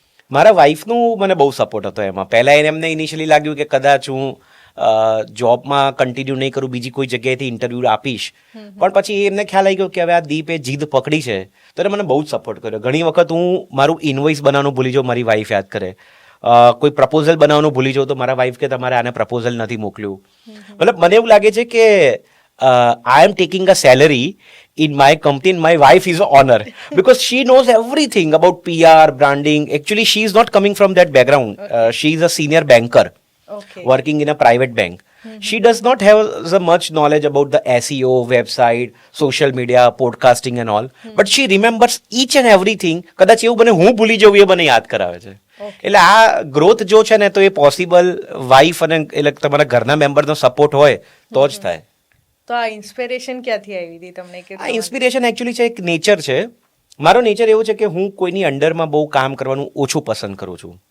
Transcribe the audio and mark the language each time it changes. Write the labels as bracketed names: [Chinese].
[Gujarati] મારા વાઈફનું મને બહુ સપોર્ટ હતો એમાં. પહેલાં એમને ઇનિશિયલી લાગ્યું કે કદાચ હું જોબમાં કન્ટિન્યુ નહીં કરું, બીજી કોઈ જગ્યાએથી ઇન્ટરવ્યૂ આપીશ, પણ પછી એમને ખ્યાલ આવી ગયો કે હવે આ દીપે જીદ પકડી છે, તો એને મને બહુ જ સપોર્ટ કર્યો. ઘણી વખત હું મારું ઇનવોઇસ બનાવવાનું ભૂલી જાઉં, મારી વાઈફ યાદ કરે. કોઈ પ્રપોઝલ બનાવવાનું ભૂલી જાઉં તો મારા વાઈફ કે તમારે આને પ્રપોઝલ નથી મોકલ્યું. મતલબ મને એવું લાગે છે કે [English] I am taking a salary in my company, and my wife is an honor because she knows everything about PR, branding. Actually, she is not coming from that background. She is a senior banker working in a private bank. She does not have so much knowledge about the SEO, website, social media, podcasting and all. But she remembers each and everything. [Gujarati] કદાચ એવું બને હું ભૂલી જવું, એ મને યાદ કરાવે છે. એટલે આ ગ્રોથ જો છે ને, તો એ પોસિબલ વાઈફ અને એટલે તમારા ઘરના મેમ્બરનો સપોર્ટ હોય તો જ થાય. તો આ ઇન્સ્પિરેશન ક્યાંથી આવી હતી તમને? કે આ ઇન્સ્પિરેશન એકચ્યુઅલી છે, એક નેચર છે. મારો નેચર એવો છે કે હું કોઈની અંડરમાં બહુ કામ કરવાનું ઓછું પસંદ કરું છું.